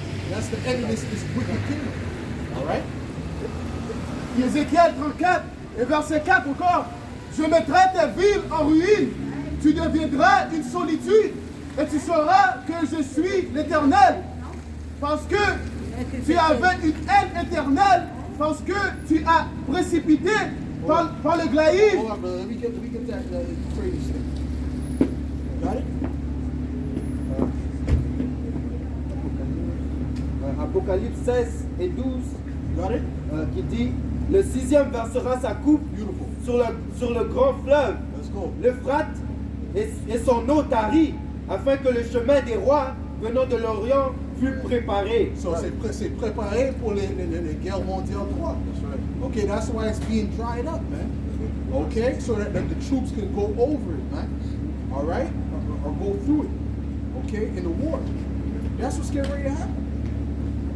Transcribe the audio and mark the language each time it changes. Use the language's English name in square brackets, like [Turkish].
[English] That's the end of this wicked kingdom. All right? [French] Ézéchiel 34 et verset 4 encore. Je mettrai tes villes en ruine. Tu deviendras une solitude. Et tu sauras que je suis l'Éternel. Parce que tu avais une haine éternelle. Parce que tu as précipité par le glaïs. [English] Hold on, brother. Let me get that Euphrates thing. Got it? [French] Apocalypse 16 et 12 [English] Got it? [French] qui dit le 6e versera sa coupe sur le grand fleuve, [English] Let's go. [French] l'Euphrate, et son eau tarie, afin que le chemin des rois venant de l'Orient fût préparé. So c'est préparé pour les guerres mondiales 3. [English] Okay, that's why it's being dried up, man. Okay, so that the troops can go over it, man. All right, or go through it. Okay, in the war. That's what's getting ready to happen.